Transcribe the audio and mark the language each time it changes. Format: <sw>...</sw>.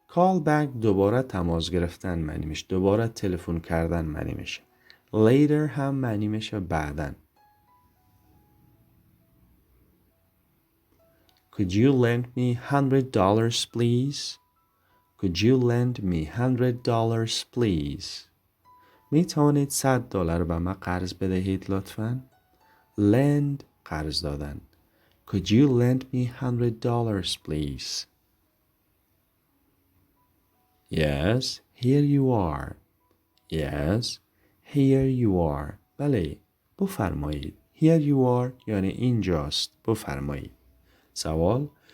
<fa>Call back دوباره تماس گرفتن معنی میشه. دوباره تلفن کردن معنی میشه. Later هم معنی میشه بعداً.</fa> <en>Could you lend me $100, please? Could you lend me $100, please?</en> <fa>می توانید $100 به من قرض بدهید لطفاً؟ Lend قرض دادن.</fa> <en>Could you lend me $100, please? Yes, here you are. Yes, here you are.</en> <fa>بله، بفرمایید.</fa> <en>Here you are</en> <fa>یعنی اینجاست. بفرمایید. سوال.</fa>